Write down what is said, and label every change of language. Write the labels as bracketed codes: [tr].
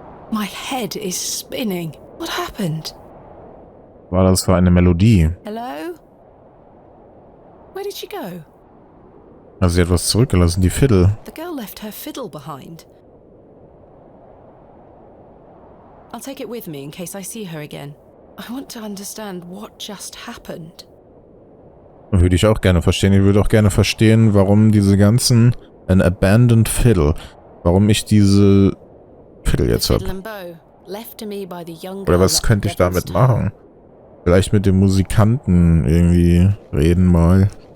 [en] My head is spinning. What happened? [de] War das für eine Melodie? [en] Hello? Where did she go? [de] Also sie hat was zurückgelassen, die Fiddle. [en] The girl left her fiddle behind. I'll take it with me in case I see her again. I want to understand what just happened. [de] Würde ich auch gerne verstehen. Ich würde auch gerne verstehen, warum diese ganzen... [en] An abandoned fiddle. [de] Warum ich diese Fiddle jetzt habe. Oder was könnte ich damit machen? Vielleicht mit dem Musikanten irgendwie reden mal.